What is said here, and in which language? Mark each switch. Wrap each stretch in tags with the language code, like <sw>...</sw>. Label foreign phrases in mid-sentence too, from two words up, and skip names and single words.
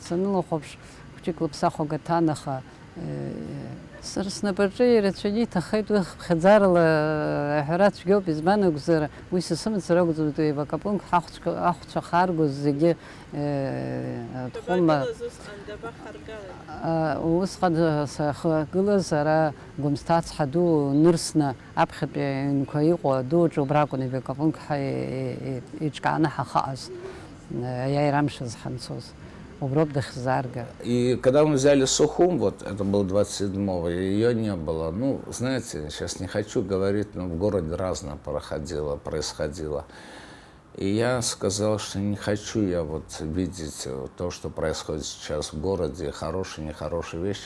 <ab>Санылахәаԥш, хәыҷык лыԥсахәага гәаҭан, аха сара снапаҿы ирацәаҩны иҭахеит уи хыԥхьаӡарала аҳәара цәгьоуп, избан акәзар уи сасымцара акәӡоуп, еибакапунк ахәцәа харгоз зегьы дхәыма. Усҟан сахагылаз ара Гәымсҭа ацҳа ду нырсны аԥхьатәи аҩнқәа иҟоу адуаҿы убра акәын еибакапунк иҿкааны ҳахааз, аиааира амшаз ҳанцоз.</ab> <ru>И когда мы взяли Сухум, вот это было 27-го, ее не было. Ну, знаете, сейчас не хочу говорить, но в городе разное происходило. И я сказал, что не хочу я вот видеть то, что происходит сейчас в городе, хорошие, нехорошие вещи.</ru>